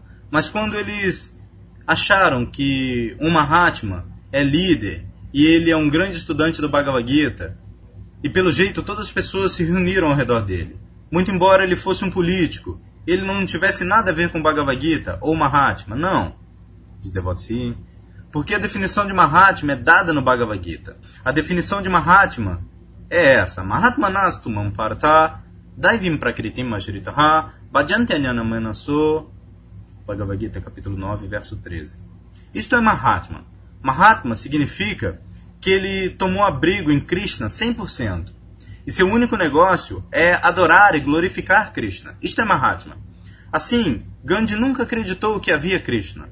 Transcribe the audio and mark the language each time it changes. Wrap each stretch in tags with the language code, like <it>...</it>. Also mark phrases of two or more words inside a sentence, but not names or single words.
<pt>Mas quando eles acharam que um Mahatma é líder e ele é um grande estudante do Bhagavad Gita, e pelo jeito todas as pessoas se reuniram ao redor dele, muito embora ele fosse um político, ele não tivesse nada a ver com Bhagavad Gita ou Mahatma, não, diz Devotsi, porque a definição de Mahatma é dada no Bhagavad Gita. A definição de Mahatma é essa,</pt> <sa>महात्मानस्तु मां पार्थ दैवीं प्रकृतिम् आश्रिताः भजन्त्यनन्य मनसो, Bhagavad Gita,</sa> <pt>capítulo 9, verso 13. Isto é Mahatma. Mahatma significa que ele tomou abrigo em Krishna 100%. E seu único negócio é adorar e glorificar Krishna. Isto é Mahatma. Assim, Gandhi nunca acreditou que havia Krishna.</pt>